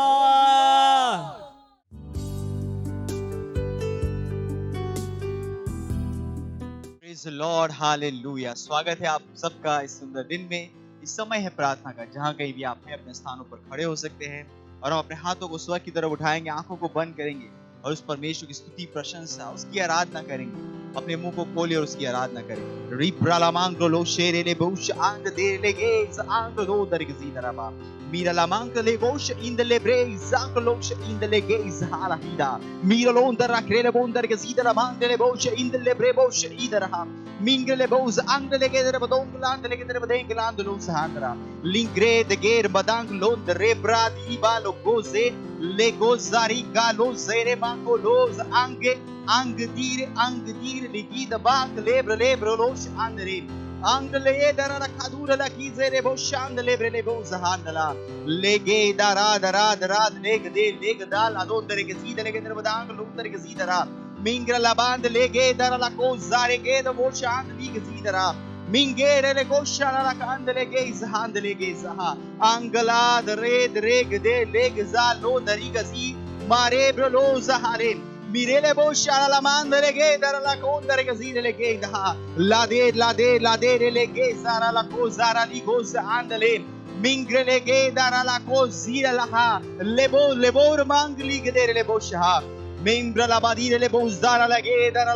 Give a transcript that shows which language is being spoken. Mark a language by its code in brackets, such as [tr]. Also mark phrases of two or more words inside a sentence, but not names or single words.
[en] Praise the Lord, hallelujah. [hi] स्वागत है आप सबका इस सुंदर दिन में। इस समय है प्रार्थना का, जहाँ कहीं भी आप हैं अपने स्थानों पर खड़े हो सकते हैं और हम अपने हाथों को स्वर्ग की तरफ उठाएंगे, आंखों को बंद करेंगे और उस परमेश्वर की स्तुति, प्रशंसा, उसकी आराधना करेंगे। अपने मुंह को खोलिए और उसकी आराधना करेंगे। रिप्रालामांग्रो लो शेरेले बोश आंग देले गेज आंग दो दरगजी दरबा मीरा लामांग ले गोश इंदले ब्रेज आंग लोश इंदले गेज हालाहिदा मीरा लो अंदर रखले बोंदर के सीधर मांग ले बोश इंदले ब्रे बोश इधरहा मिंगले बोज आंग ले गेदर बदोंग लांग ले गेदर बदेंग लांग लो सहांद्रा लिंग्रे द गेर बदांग लोंद रे ब्रादी बालो गोजे ले गोजारी गालो जेरे मांगो लोज आंगे अंग दीर लिखी दबाक लेब्र लोश आंदरे अंग ले दरा रखादूर लकी जेरे बो शांद लेब्रे बो जहानला लेगे दरा लेग दाल अदोंदरे के सीधे लेगे दर बदांग लोंदरे के सीधरा मिंग्र लबांद लेगे दरा लको जारे के द बो शांद लीग सीधरा मिंगेरे ले गोशाला ला कांद लेगे जहांद लेगे जहा अंगला दरेग दे लेग जा लो दरी गसी मारे ब्रो जहारे मिरेले बोशाला ला मांदरे गे दर ला कोंदरे के जीरे लेगे दहा लादे रे लेगे सारा ला को जारा ली गोस आंदले मिंग्रे लेगे दर ला को जीरा लहा लेबोर मांग ली गदे रे बोशहा मिंग्र ला बादी रे बोजारा लगे दर